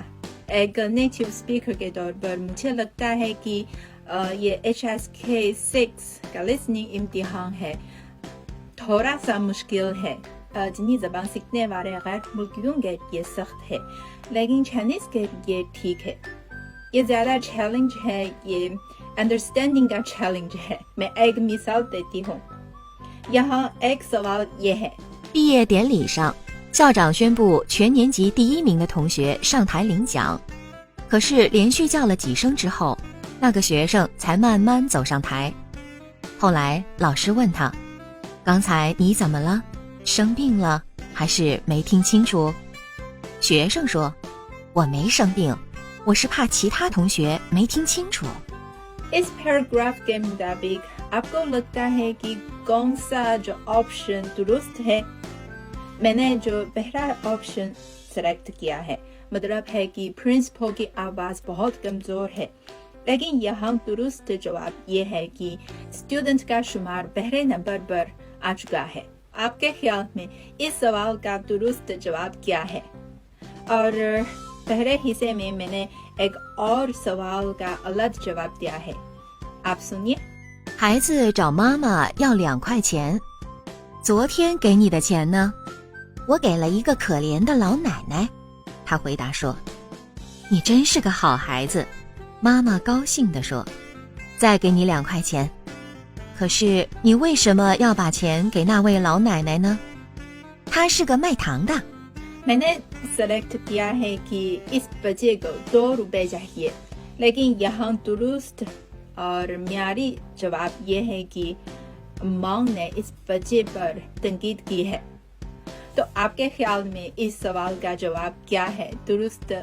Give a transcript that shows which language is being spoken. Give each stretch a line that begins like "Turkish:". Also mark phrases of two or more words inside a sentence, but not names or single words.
Urdu: ایک
English: native speaker
Urdu: کے طور پر مجھے لگتا ہے کہ یہ HSK 6 کا لسننگ امتحان ہے تھوڑا سا مشکل ہے. جِنّی زبان سیکھنے والے غیر ملکیوں کے لیے سخت ہے، لیکن چائنیز کے لیے ٹھیک ہے. یہ زیادہ چیلنج ہے، یہ انڈرسٹینڈنگ کا چیلنج ہے. میں ایک مثال دیتی ہوں۔ یہاں ایک سوال یہ ہے.
Chinese: 毕业典礼上，校长宣布全年级第1名的同学上台领奖，可是连续叫了几声之后，那个学生才慢慢走上台。后来老师问他：“刚才你怎么了？生病了还是没听清楚？” 学生说：“我没生病，我是怕其他同学没听清楚。”
Urdu: اس پیراگراف کے مطابق آپ کو لگتا ہے کہ کون سا جو آپشن درست ہے? میں نے جو پہلا آپشن سلیکٹ کیا ہے. مطلب ہے کہ پرنسپل کی آواز بہت کمزور ہے، لیکن یہاں درست جواب یہ ہے کہ اسٹوڈنٹ کا شمار پہلے نمبر پر آ چکا ہے. آپ کے خیال میں اس سوال کا درست جواب کیا ہے? اور پہلے حصے میں میں نے ایک اور سوال کا الگ جواب دیا ہے. آپ سنیے.
Chinese: 孩子找妈妈要2块钱，昨天给你的钱呢？我给了一个可怜的老奶奶。他回答说：“你真是个好孩子。” 妈妈高兴地说：“再给你2块钱。” 可是你为什么要把钱给那位老奶奶呢？她是个卖糖的。
Urdu: میں نے سلیکٹ کیا ہے کہ اس بچے کو 2 روپے چاہیے، لیکن یہاں درست اور معیاری جواب یہ ہے کہ ماں نے اس بچے پر تنقید کی ہے. تو آپ کے خیال میں اس سوال کا جواب کیا ہے?